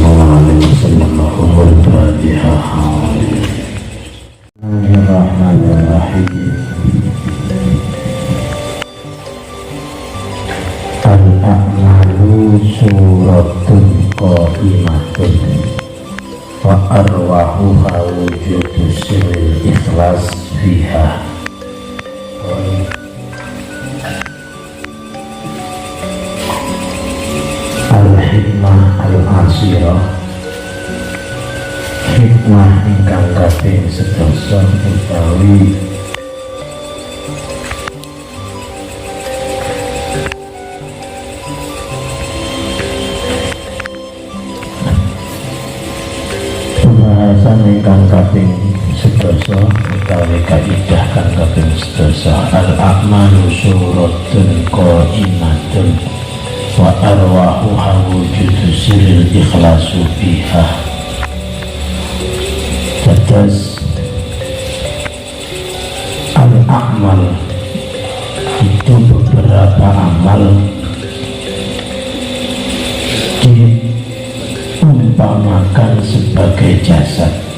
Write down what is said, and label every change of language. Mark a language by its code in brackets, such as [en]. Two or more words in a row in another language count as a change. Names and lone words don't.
[ar] عليه وسلم هم الفاتحة. بسم الله الرحمن الرحيم. الأعمال صور قائمة وأرواحها وجود سر الإخلاص فيها. الحكمة العاشرة, [jv] hikmah ingkang kaping 11 utawi pembahasan ingkang kaping 11 utawi kaidah kang kaping 11. [ar] الأعمال صور قائمة وأرواحها وجود سر الإخلاص بها. [id] Tetes al-a'mal itu beberapa amal diumpamakan sebagai jasad.